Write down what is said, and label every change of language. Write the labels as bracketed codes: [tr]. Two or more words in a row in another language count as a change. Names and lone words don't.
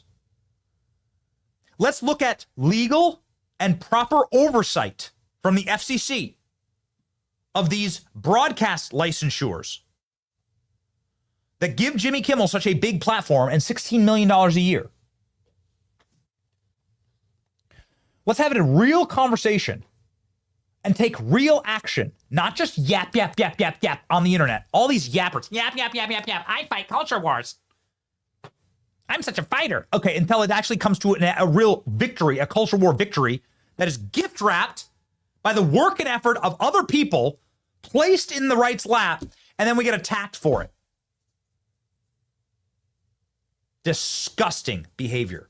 [en] Let's look at legal and proper oversight from the FCC of these broadcast licensures that give Jimmy Kimmel such a big platform and $16 million a year. Let's have a real conversation and take real action, not just yap, yap, yap, yap, yap on the internet. All these yappers, yap, yap, yap, yap, yap. I fight culture wars. I'm such a fighter. Okay, until it actually comes to a real victory, a culture war victory that is gift wrapped by the work and effort of other people placed in the right's lap, and then we get attacked for it. Disgusting behavior.